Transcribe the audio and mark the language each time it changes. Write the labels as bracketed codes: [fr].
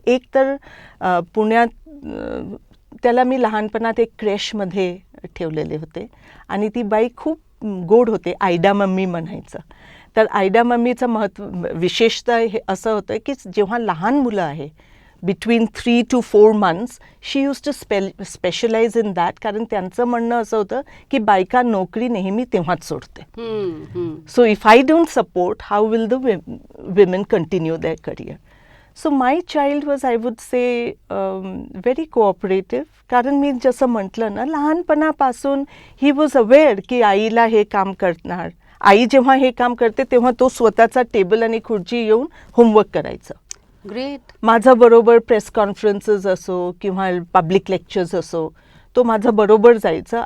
[mr] एक तर पुण्यात त्याला मी लहानपणात एक क्रेशमध्ये ठेवलेले होते आणि ती बाई खूप गोड होते, आयडा मम्मी म्हणायचं. तर आयडा मम्मीचं विशेषतः हे असं होतं की जेव्हा लहान मुलं आहे [en] Between 3 to 4 months, she use to specialize in that. [mr] कारण त्यांचं म्हणणं असं होतं की बायका नोकरी नेहमी तेव्हाच सोडते. [en] So if I don't support, how will the women continue their career? So my child was, I would say, very cooperative. [mr] कारण मी जसं म्हटलं ना, लहानपणापासून [en] he was aware [mr] की आईला हे काम करणार. आई जेव्हा हे काम करते तेव्हा तो स्वतःचा टेबल आणि खुर्ची येऊन होमवर्क करायचं. [en] Great. [mr] माझं बरोबर प्रेस कॉन्फरन्सेस असो किंवा पब्लिक लेक्चर्स असो, तो माझं बरोबर जायचं.